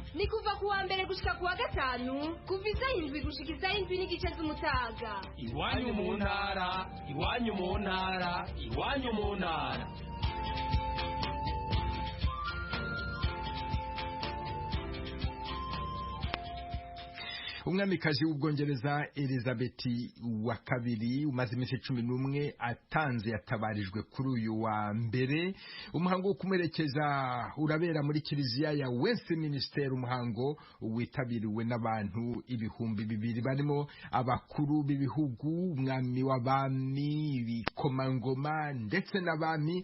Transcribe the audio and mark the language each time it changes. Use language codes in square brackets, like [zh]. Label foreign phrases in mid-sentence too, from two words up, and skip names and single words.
[rn] Ni kuva kuwa mbere gushika kuwa gatanu, kuva isaha 7 gushika isaha 7:30 z'umutaga. Iwanyu mu ntara, iwanyu mu ntara, iwanyu mu ntara. Umwamikazi w'Ubwongereza Elizabeth wa kabiri umaze iminsi 11 atanze yatabarijwe kuri uyu wa mbere. Umuhango wo kumuherekeza urabera muri kiliziya ya Westminster, umuhango witabiriwe n'abantu ibihumbi 2 barimo abakuru b'ibihugu, umwami w'abami, ibikomangoma ndetse n'abami.